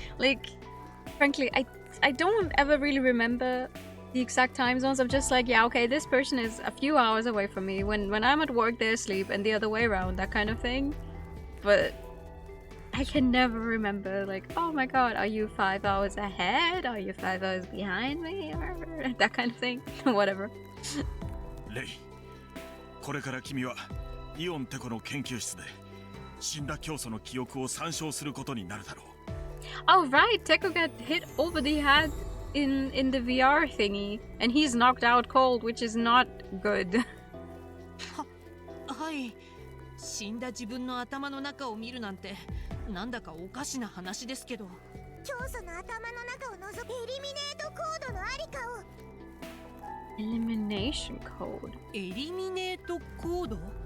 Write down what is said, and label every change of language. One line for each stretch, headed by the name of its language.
English: Like, frankly, I don't ever really remember the exact time zones. I'm just like, yeah, okay, this person is a few hours away from me. When I'm at work, they're asleep, and the other way around, that kind of thing. But I can never remember, like, oh my god, are you 5 hours ahead? Are you 5 hours behind me? Or that kind of thing. Whatever.
Japanese: レイ、これから君はイオンって子の研究室で死んだ教祖の記憶を参照することになるだろう。
English: Oh right, Teko got hit over the head in the VR thingy, and he's knocked out cold, which is not good.
Japanese: はい。死んだ自分の頭の中を見るなんてなんだかおかしな話ですけど。教祖の頭の中を覗くエリミネートコードのありかを。
English: Elimination code.
Japanese: エリミネートコード？